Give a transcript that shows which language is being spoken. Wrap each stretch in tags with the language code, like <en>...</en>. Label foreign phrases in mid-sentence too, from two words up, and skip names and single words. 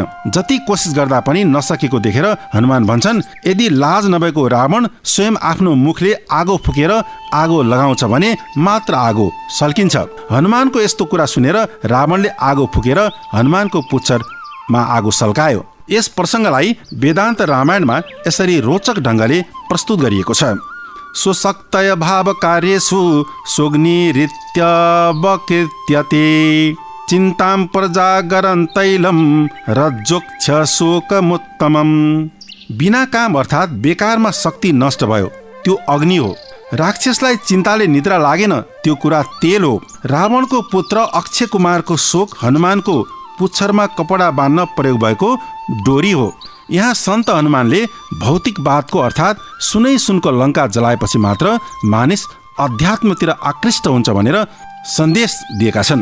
<ne>जति कोसिस गर्दा पनि नसकेको देखेर हनुमान भन्छन्, यदि लाज नभएको रावण स्वयं आफ्नो मुखले आगो फुकेर आगो लगाउँछ भने मात्र आगो सल्किन्छ। हनुमानको यस्तो कुरा सुनेर रावणले आगो फुकेर हनुमानको पुच्छरमा आगो सल्कायो। यस प्रसङ्गलाई वेदान्त रामायणमा यसरी रोचक ढङ्गले प्रस्तुत गरिएको छ।</ne> <sa>स्वशक्तय भाव कार्येषु सोग्निरित्यवकीर्त्यते चिन्तां प्रजागरं तैलं रज्जोक्ष शोकमुत्तमम्।</sa> <ne>बिना काम अर्थात् बेकारमा शक्ति नष्ट भयो, त्यो अग्नि हो। राक्षसलाई चिन्ताले निद्रा लागेन, त्यो कुरा तेल हो। रावणको पुत्र अक्षय कुमारको शोक हनुमानको पुच्छरमा कपडा बाँध्न प्रयोग भएको डोरी हो। यहाँ सन्त हनुमानले भौतिकवादको अर्थात् सुनै सुनको लङ्का जलाएपछि मात्र मानिस अध्यात्मतिर आकृष्ट हुन्छ भनेर सन्देश दिएका छन्।</ne>